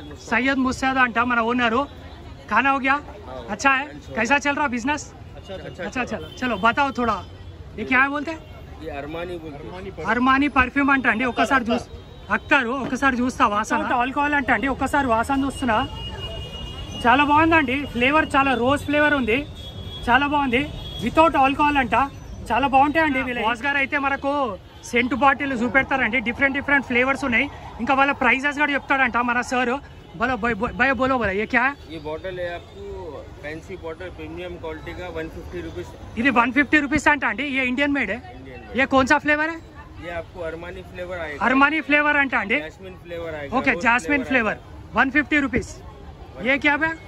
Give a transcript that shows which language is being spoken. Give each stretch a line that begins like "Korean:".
Hindi: सैयद मुस्ताद अंटा
Telugu: మన ఓనరు.
Hindi: खाना हो गया? अच्छा है. कैसा चल रहा बिजनेस? अच्छा चलो चलो बताओ थोड़ा. ये क्या है बोलते हैं? ये अरमानी बोलते.
Telugu: అర్మానీ పర్ఫ్యూమ్ అంట అండి. ఒకసారి చూసి అక్తారు, ఒకసారి చూస్తా వాసన. ఆల్కహాల్ అంట అండి. ఒకసారి వాసన చూస్తున్నా, చాలా బాగుందండి. ఫ్లేవర్ చాలా రోజ్ ఫ్లేవర్ ఉంది, చాలా బాగుంది. వితౌట్ ఆల్కహాల్ అంట. చాలా బాగుంటాయండి. బాస్ గారు అయితే మనకు cent bottle చూపెడతారండి. Different different flavours ఉన్నాయి. ఇంకా వాళ్ళ ప్రైజెస్ కూడా చెప్తాడంట మన సార్.
Hindi: बोलो भाई बोलो बोलो ये क्या है? ये बॉटल है आपको फैंसी बॉटल प्रीमियम क्वालिटी का 150 रुपीज.
Telugu: ఇది 150 రూపీస్ అంట అండి.
Hindi: ये इंडियन मेड है. ये कौन सा फ्लेवर है? ये आपको अरमानी फ्लेवर आएगा.
Telugu: అర్మానీ ఫ్లేవర్ అంట అండి.
Hindi: जैस्मिन फ्लेवर आएगा.
Telugu: Okay jasmine flavour 150 rupees.
Hindi: ये क्या है?